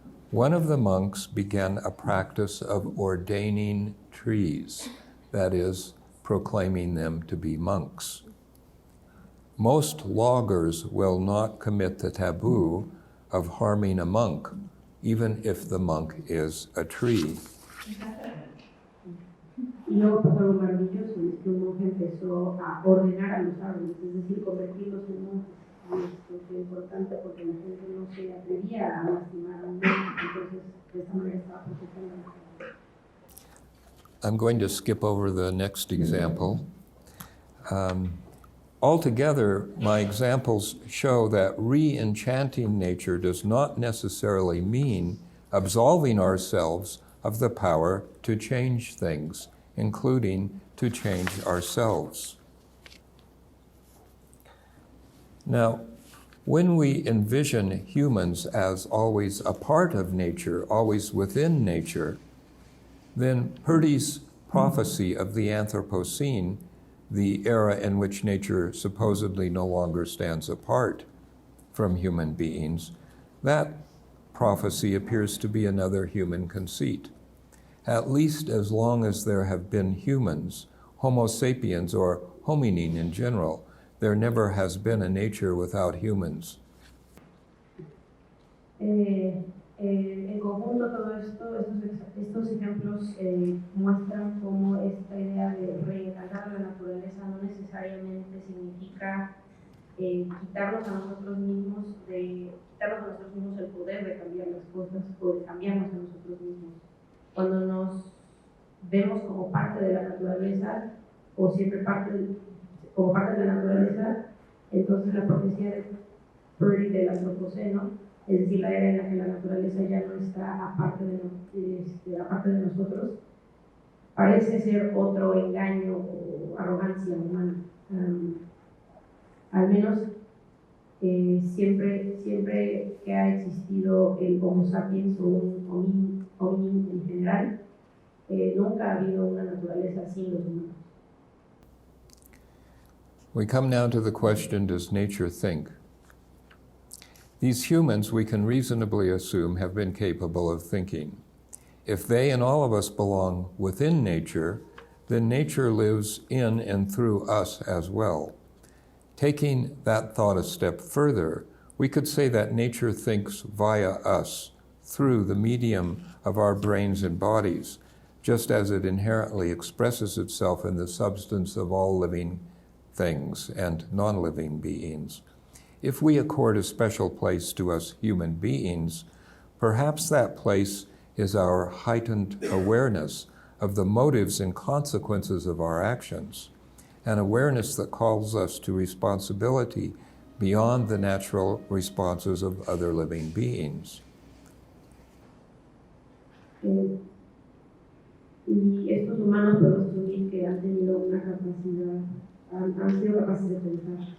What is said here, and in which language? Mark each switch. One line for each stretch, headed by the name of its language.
English: One of the monks began a practice of ordaining trees, that is, proclaiming them to be monks. Most loggers will not commit the taboo of harming a monk, even if the monk is a tree.
Spanish: Y luego pasó algo maravilloso, es que un monje empezó a ordenar a los árboles, es decir, convertirlos en monjes. Y esto es importante porque la gente no se atrevía a lastimar a un monje, entonces de esta manera estaba protegiendo a la gente.
English: I'm going to skip over the next example. Altogether, my examples show that re-enchanting nature does not necessarily mean absolving ourselves of the power to change things, including to change ourselves. Now, when we envision humans as always a part of nature, always within nature, then Purdy's prophecy of the Anthropocene, the era in which nature supposedly no longer stands apart from human beings, that prophecy appears to be another human conceit. At least as long as there have been humans, Homo sapiens or hominin in general, there never has been a nature without humans.
Spanish: En conjunto todo esto, estos ejemplos muestran cómo esta idea de reencarnar a la naturaleza no necesariamente significa quitarnos a nosotros mismos el poder de cambiar las cosas o de cambiarnos a nosotros mismos. Cuando nos vemos como parte de la naturaleza o siempre como parte de la naturaleza, entonces la profecía de Purdy del Anthropocene, es decir, la era en la que la naturaleza ya no está aparte de nosotros, parece ser otro engaño o arrogancia humana. Al menos siempre que ha existido el Homo sapiens o un hominin en general, nunca ha habido una naturaleza sin los humanos.
English: We come now to the question, does nature think? These humans, we can reasonably assume, have been capable of thinking. If they and all of us belong within nature, then nature lives in and through us as well. Taking that thought a step further, We could say that nature thinks via us, through the medium of our brains and bodies, just as it inherently expresses itself in the substance of all living things and non-living beings. If we accord a special place to us human beings, perhaps that place is our heightened awareness of the motives and consequences of our actions, an awareness that calls us to responsibility beyond the natural responses of other living beings.
Spanish: Y estos humanos podemos asumir que han tenido una capacidad, han sido capaces de pensar.